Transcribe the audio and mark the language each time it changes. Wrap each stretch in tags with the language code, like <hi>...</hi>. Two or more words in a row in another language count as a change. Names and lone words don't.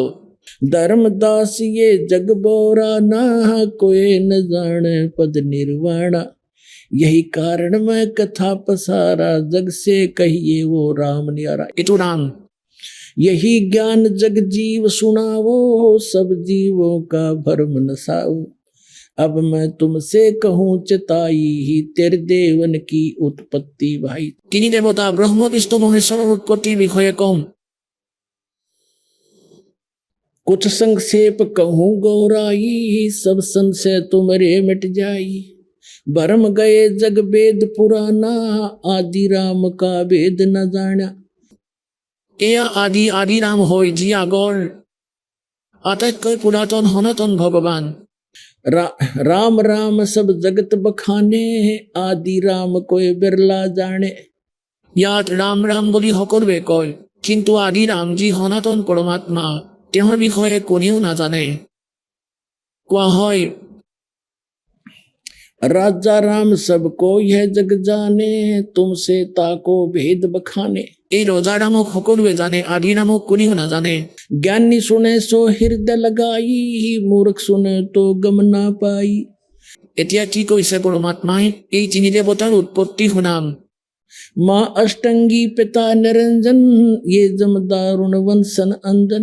<hi>धर्मदास ये जग बोराना कोई न जाने पद निर्वाणा। यही कारण मैं कथा पसारा जग से कहिए वो राम नियारा। इतो राम यही ज्ञान जग जीव सुनावो सब जीवों का भरम नसाओ। अब मैं तुमसे कहूँ चिताई ही तेरे देवन की उत्पत्ति भाई।</hi> <as>তিনি দেৱতা ব্ৰহ্ম বিষ্ণু মহেশ্বৰৰ উৎপত্তিৰ বিষয়ে কম।</as> <hi>कुछ संक्षेप कहूँ गौराई सब संशय तुम्हारे मिट जाई। भरम गए जग वेद पुराना आदि राम का वेद न जाना।</hi> <as>এয়া আদি ৰাম হয় যি আগৰ আটাইতকৈ পুৰাতন সনাতন ভগৱান।</as> <hi>राम राम सब जगत बखाने आदि राम कोई बिरला जाने।</hi> <as>ইয়াত ৰাম ৰাম বুলি সকলোৱে কয়, কিন্তু আদি ৰাম যি সনাতন পৰমাত্মা তেওঁৰ বিষয়ে কোনেও নাজানে। কোৱা হয়</as> <hi>राजा राम सबको यह जग जाने तुमसे ताको भेद बखाने।</hi> <as>এই ৰজা ৰামক সকলোৱে জানে, আদি নামক কোনেও নাজানে।</as> <hi>ज्ञानी सुने सो हृदय लगाई, मूर्ख सुने तो गम ना पाई।</hi> <as>এতিয়া কি কৈছে পৰমাত্মাই? এই তিনি দেৱতাৰ উৎপত্তি শুনাম।</as> <hi>मा अष्टंगी पिता निरंजन, ये जमदारुण बंशन अंजन।</hi>